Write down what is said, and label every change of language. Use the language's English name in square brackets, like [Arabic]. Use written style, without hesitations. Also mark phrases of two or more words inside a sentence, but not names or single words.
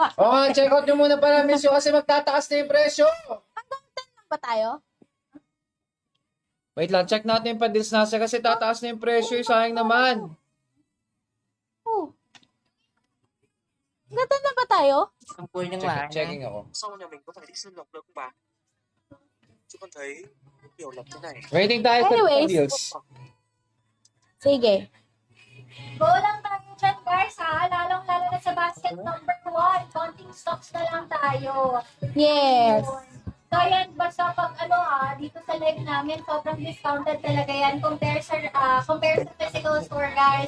[Filipino] O nga, [English] check out [Filipino] nyo muna pala, miss, yung kasi magtataas na yung presyo. Hanggang 10 lang ba tayo? Wait lang, check natin yung pa-deals nasa kasi tataas na yung presyo. Sayang naman. Oh. Hanggang 10 na ba tayo? Checking ako. [Vietnamese] Sau nhà mình có phải đi xin lộc được không bà? Chứ con thấy nhiều lộc thế này. [Filipino] Waiting tayo sa Anyways. pa-deals. Sige. Go lang tayo dyan, guys, ha? Lalong-lalo na sa basket number 1. [English] Counting stocks [Filipino] na lang tayo. Yes. So, yan, basta pag dito sa live namin, sobrang discounted talaga yan compare sa [English] physical store, [Filipino] guys.